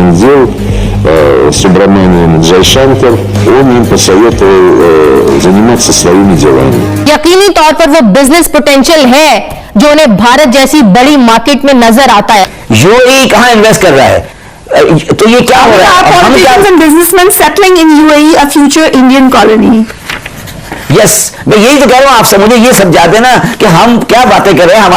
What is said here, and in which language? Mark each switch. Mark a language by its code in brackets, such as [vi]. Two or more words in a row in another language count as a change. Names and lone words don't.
[ru] дел Субраманиан Джайшанкар, он им посоветовал заниматься своими делами. [hi] यकीनी तौर पर वो [en] business potential [hi] है जो उन्हें भारत जैसी बड़ी मार्केट में नजर आता है। यूएई कहाँ इन्वेस्ट कर रहा है? तो ये क्या हो रहा है? हम क्या [en] businessman settling in UAE a future Indian colony. [hi] यस, मैं यही तो कह रहा हूं, आप मुझे ये समझा देना कि हम क्या बातें कर रहे हैं।